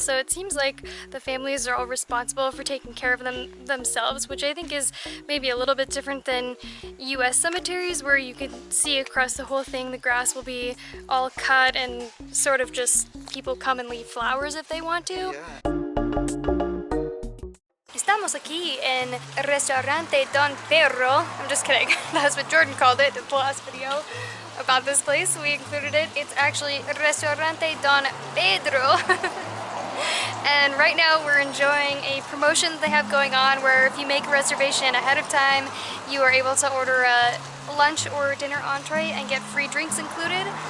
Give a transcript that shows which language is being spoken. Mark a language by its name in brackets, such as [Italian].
[English] So it seems like the families are all responsible for taking care of them themselves, which I think is maybe a little bit different than US cemeteries, where you can see across the whole thing the grass will be all cut and sort of just people come and leave flowers if they want to. Yeah. [Spanish] Estamos aquí en Restaurante Don Pedro. [English] I'm just kidding. That's what Jordan called it in the last video about this place. We included it. It's actually Restaurante Don Pedro. And right now we're enjoying a promotion that they have going on where if you make a reservation ahead of time, you are able to order a lunch or dinner entree and get free drinks included.